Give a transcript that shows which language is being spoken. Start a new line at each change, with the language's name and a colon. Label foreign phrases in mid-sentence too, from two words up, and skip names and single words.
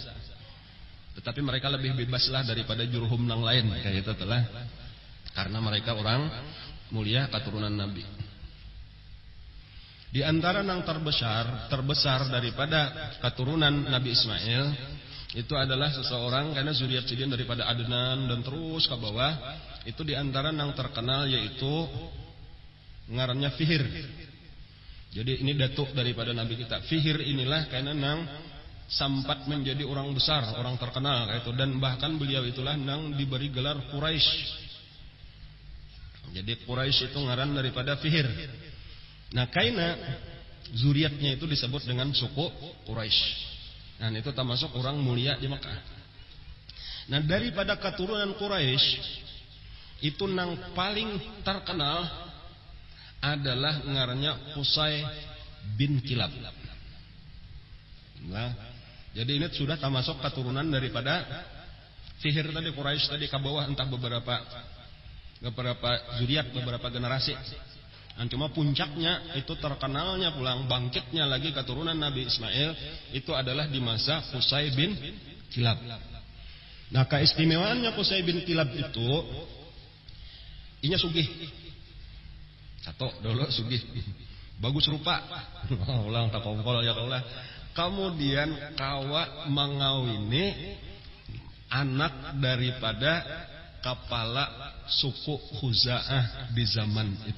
Banjar: Tetapi mereka lebih bebaslah daripada Jurhum nang lain kayak itu telah.
Indonesian: Karena mereka orang mulia keturunan Nabi.
Banjar: Di antara nang terbesar daripada keturunan Nabi Ismail itu adalah seseorang karena zuriat sidin daripada Adnan dan terus ke bawah. Itu di antara nang terkenal yaitu ngarannya Fihir.
Indonesian: Jadi ini datuk daripada Nabi kita.
Banjar: Fihir inilah karena nang sempat menjadi orang besar, orang terkenal kayak itu, dan bahkan beliau itulah nang diberi gelar Quraisy. Jadi Quraisy itu ngaran daripada Fihir. Nah, kaina zuriatnya itu disebut dengan suku Quraisy.
Indonesian: Nah, itu termasuk orang mulia di Mekah.
Banjar: Nah, daripada keturunan Quraisy itu nang paling terkenal adalah ngarannya Qusay bin Kilab. Nah, jadi ini sudah termasuk keturunan daripada Fihr tadi, Quraisy tadi ke bawah entah beberapa zuriat, beberapa generasi. Cuma puncaknya itu terkenalnya pulang bangkitnya lagi keturunan Nabi Ismail itu adalah di masa Qusay bin Kilab. Nah, keistimewaannya Qusay bin Kilab itu inya sugih. Satu dulu sugih. Bagus rupa. Ulang tak kongkol ya Allah. Kemudian kawa mengawini anak daripada kepala suku Khuza'ah di zaman itu.